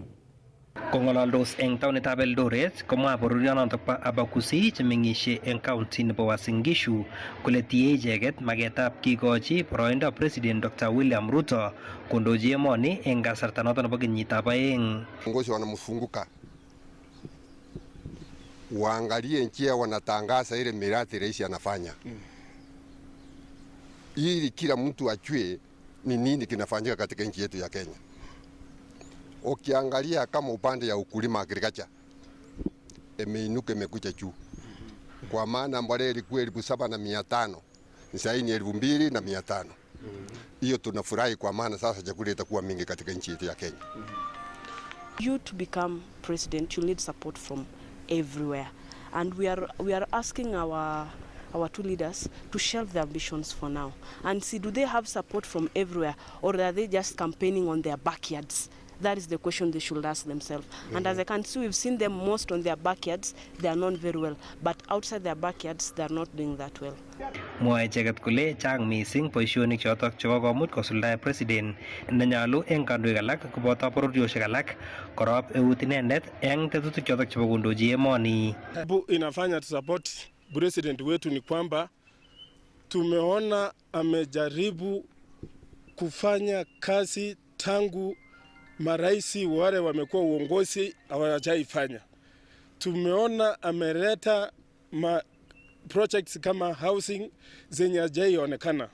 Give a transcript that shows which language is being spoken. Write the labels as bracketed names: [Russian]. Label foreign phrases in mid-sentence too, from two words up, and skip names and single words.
[Kalenjin] Kong'alaldos eng taonitab Eldoret komwa bororionotok bo Abagusi chemeng'ishe eng county nebo Uasin Gishu kole tie icheket maketab kikochi boroindo President Dr. William Ruto kondochi emoni eng kasarta notok nebo kenyitab aeng. [Swahili] Viongozi wanamefunguka waangalie njia wanatangaza ile miradi rais anafanya ili kila mtu ajue ni nini kinafanyika katika nchi yetu ya Kenya. Ukiangalia kama upande ya ukulima agriculture imeinuka imekuja juu, kwa maana mbolea ilikuwa 7,500 sasa ni 2,500. Hiyo tunafurahi kwa maana sasa chakula itakuwa mingi katika nchi yetu ya Kenya. [English] You to become president, you need support from everywhere, and we are asking our two leaders to shelve their ambitions for now and see, do they have support from everywhere, or are they just campaigning on their backyards? That is the question they should ask themselves. And as I can see, we've seen them most on their backyards. They are known very well, but outside their backyards they are not doing that well. [Kalenjin] Mwae icheket kole chang mising boisionik chotok chebo komut kosuldae president nenyolu eng kandoik alak koboto bororiosiek alak korob eut inendet eng tetutik chotok chebo kondochi emoni. [Swahili] Inafanya support president wetu ni kwamba tumeona amejaribu kufanya kazi tangu maraisi wale wamekuwa uongozi hawajaifanya. Tumeona ameleta projects kama housing zenye hajaionekana.